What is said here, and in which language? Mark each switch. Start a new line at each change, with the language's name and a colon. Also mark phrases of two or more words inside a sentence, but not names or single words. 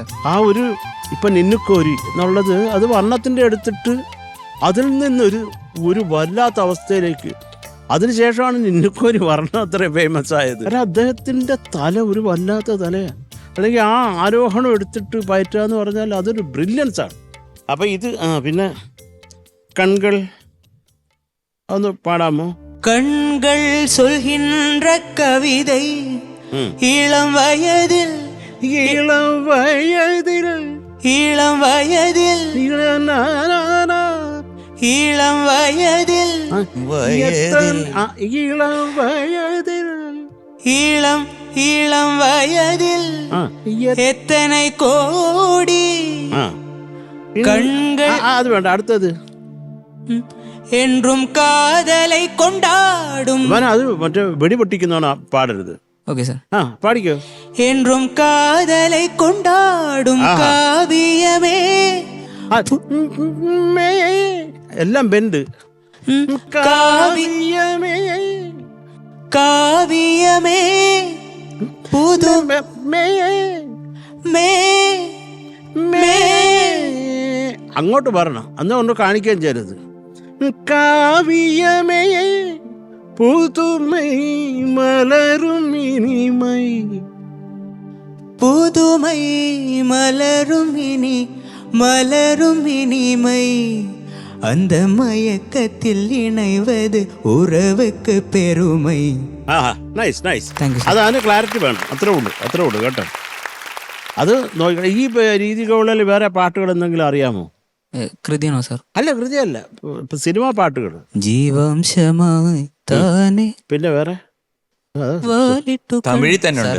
Malayalam: ആ ഒരു ഇപ്പം നിന്നുക്കോരി എന്നുള്ളത് അത് വർണ്ണത്തിൻ്റെ എടുത്തിട്ട് അതിൽ നിന്നൊരു ഒരു വല്ലാത്ത അവസ്ഥയിലേക്ക്, അതിനുശേഷമാണ് നിന്നുക്കോരി വർണ്ണം അത്രയും ഫേമസ് ആയത്. കാരണം അദ്ദേഹത്തിൻ്റെ തല ഒരു വല്ലാത്ത തലയാണ്. അല്ലെങ്കിൽ ആ ആരോഹണം എടുത്തിട്ട് പയറ്റുക എന്ന് പറഞ്ഞാൽ അതൊരു ബ്രില്യൻസ് ആണ്. അപ്പം ഇത് പിന്നെ കൺകൾ ഒന്ന് പാടാമോ?
Tamil: கண்கள் சொல்கின்ற கவிதை இளம் வயதில் இளம் வயதில் இளம் வயதில் ഇളം இளம் வயதில் இளம் வயதில் இளம் இளம் வயதில் எத்தனை கோடி கண்கள்.
Malayalam: അത് വേണ്ട, അടുത്തത്
Tamil: என்றும் காதலை கொண்டாடும்.
Malayalam: അത് മറ്റേ വെടി പൊട്ടിക്കുന്നതാണ്, പാടരുത്. ഓക്കെ സർ. പാടിക്കോ.
Tamil: என்றும் காதலை கொண்டாடும் காவியமே.
Malayalam: എല്ലാം ബെൻഡ്.
Tamil: காவியமே காவியமே புது மே
Malayalam: അങ്ങോട്ട് പറയണം, അന്ന് കൊണ്ട് കാണിക്കുകയും ചെയ്യരുത്.
Tamil: காவியமே புதுமை மலரும் இனிமை புதுமை மலரும் இனி மலரும் இனிமை அந்த மயக்கத்தில் இணைவது உறவுக்கு பெருமை.
English: nice nice. Thank you, sir.
Malayalam: അതാണ് ക്ലാരിറ്റി വേണം. അത്രേ ഉള്ളൂ കേട്ടോ. അത് നോക്കണം. ഈ രീതികളിൽ വേറെ പാട്ടുകൾ എന്തെങ്കിലും അറിയാമോ? കൃതിയാണോ സർ? അല്ല, കൃതിയല്ല, ഇപ്പൊ സിനിമാ പാട്ടുകൾ. ജീവാംശമായി താനെ പിന്നെ വേറെ തമിഴിൽ തന്നെ ഉണ്ട്.